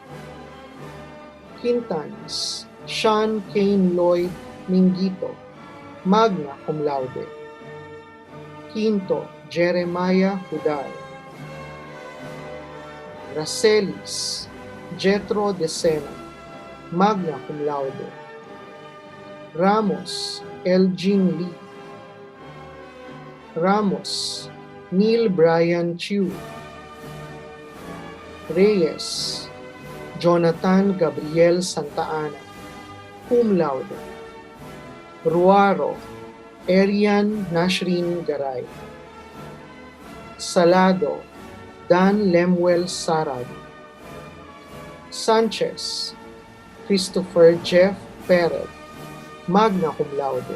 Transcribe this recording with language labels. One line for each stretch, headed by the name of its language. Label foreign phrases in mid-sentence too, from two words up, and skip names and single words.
English: Quintans, Sean Kane Lloyd Mingito,
Latin: magna cum laude.
English: Quinto, Jeremiah Hudal. Racelis, Jetro De Sena,
Latin: magna cum laude.
English: Ramos, Elgin Lee. Ramos, Neil Brian Chiu. Reyes, Jonathan Gabriel Santa Ana,
Latin: cum laude.
English: Ruaro, Arian Nashrin Garay. Salado, Dan Lemuel Sarad. Sanchez, Christopher Jeff Perez,
Latin: magna cum laude.